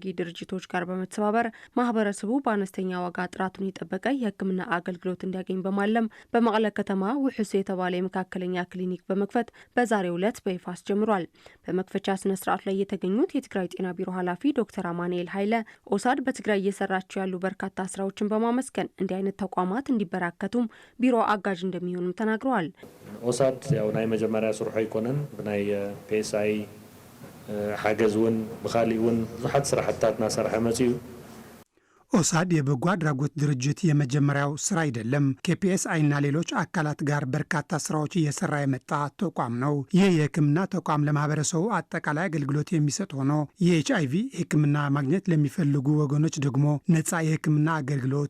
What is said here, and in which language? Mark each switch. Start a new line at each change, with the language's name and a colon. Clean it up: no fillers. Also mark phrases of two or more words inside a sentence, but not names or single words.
Amharic: ድርጅቶች ጋር በመተባበር ማህበረሰቡ በአነስተኛ ዋጋ ጥራቱን የጠበቀ የሕክምና አገልግሎት እንዲያገኝ በማለም በመቀለ ከተማ ውሑስ የተባለ የመካከለኛ ክሊኒክ በመክፈት በዛሬው ዕለት በይፋ አስጀምሯል። በመክፈቻ ስነ ስርዓት ላይ የተገኙት የትግራይ ጤና ቢሮ ኃላፊ ዶክተር አማኑኤል ኃይለ ኦሳድ በትግራይ እየሰራቸው ያሉ በርካታ ስራዎችን በማመስገን እንዲህ አይነት ተቋማት እንዲበራከቱም ቢሮ አጋዥ እንደሚሆኑ ተናግረዋል።
Tigrinya: ኦሳድ ያው ናይ መጀመሪያ ስርሑ ይኮነን ብናይ ፒኤስአይ ሓገዝውን ብኻሊውን ብዙሓት ስራሕትታት ናሰርሐ መፅኡ
Amharic: ኦሳድ የበጎ አድራጎት ድርጅት የመጀመሪያው ስራ አይደለም። ከፒኤስአይ እና ሌሎች አካላት ጋር በርካታ ስራዎች እየሰራ የመጣ ተቋም ነው። ይህ የህክምና ተቋም ለማህበረሰቡ አጠቃላይ አገልግሎት የሚሰጥ ሆኖ የኤችአይቪ ህክምና ማግኘት ለሚፈልጉ ወገኖች ደግሞ ነፃ የህክምና አገልግሎት